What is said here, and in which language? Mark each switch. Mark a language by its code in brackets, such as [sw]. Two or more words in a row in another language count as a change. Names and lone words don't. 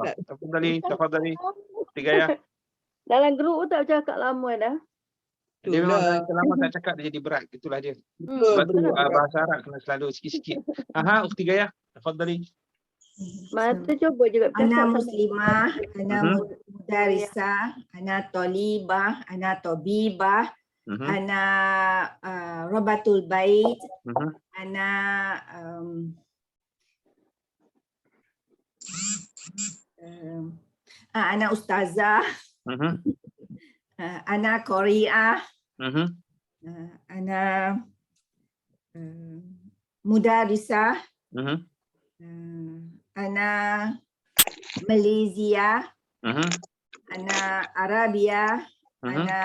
[ms] Ustaz. Tafadhali. Tiga ya. Dalam grup tak cakap lama dah. Dia memang Itulah. lama tak cakap dia jadi berat. Itulah dia. Betul, Sebab tu betul. bahasa Arab kena selalu sikit-sikit. Ukhti Gaya, tafadhali. Masa cuba juga [ar] Ana [ms] bercakap sama. [ar] muslimah, أنا مدرسة، أنا طالبة، أنا طبيبة، أنا ربة البيت، أنا أنا أستاذة، أنا قارئة، أنا مدرسة، أنا ماليزيا، أنا عربية، أنا